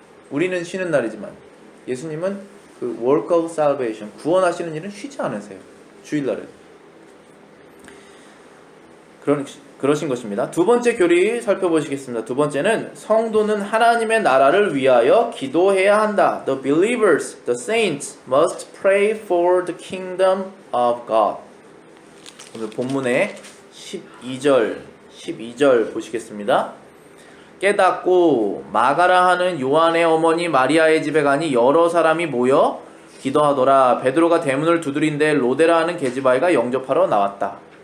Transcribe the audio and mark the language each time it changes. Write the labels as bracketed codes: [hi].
[ko] 우리는 쉬는 날이지만 예수님은 그 [en] work of salvation, [ko] 구원하시는 일은 쉬지 않으세요. 주일날에도. 그러신 것입니다. 두 번째 교리 살펴보시겠습니다. 두 번째는 성도는 하나님의 나라를 위하여 기도해야 한다. [en] The believers, the saints must pray for the kingdom of God. [ko] 오늘 본문의 12절 보시겠습니다. 깨닫고 마가라 하는 요한의 어머니 마리아의 집에 가니 여러 사람이 모여 기도하더라. 베드로가 대문을 두드린데 로데라 하는 계집아이가 영접하러 나왔다.